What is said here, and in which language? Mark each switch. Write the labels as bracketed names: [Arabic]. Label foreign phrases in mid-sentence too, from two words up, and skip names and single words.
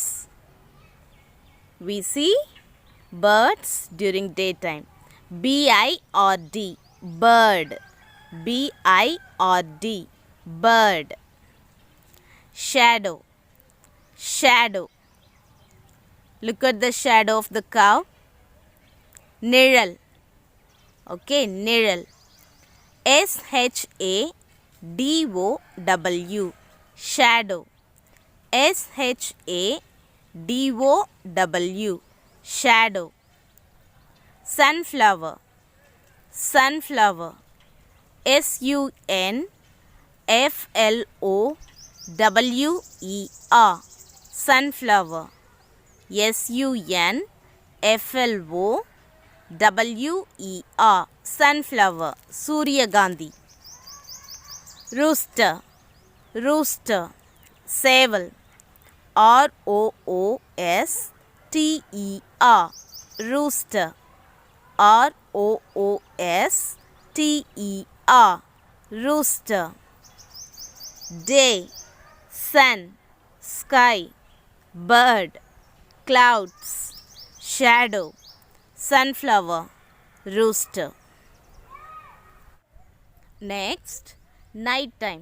[English] We see birds during daytime. B-I-R-D. Bird. B-I-R-D. Bird. Shadow. Shadow. Look at the shadow of the cow. [Tamil] Niral. Okay, niral. [English] S-H-A-D-O-W. Shadow. S-H-A-D-O-W. Shadow. Sunflower. Sunflower. S-U-N-F-L-O-W-E-R. Sunflower. S-U-N-F-L-O-W-E-R. Sunflower. Suryagandhi. Rooster. Rooster. Seval. R-O-O-S-T-E-R. Rooster. R-O-O-S-T-E-R. Rooster. Day. Sun. Sky. Bird. Clouds. Shadow. Sunflower. Rooster. Next, night time.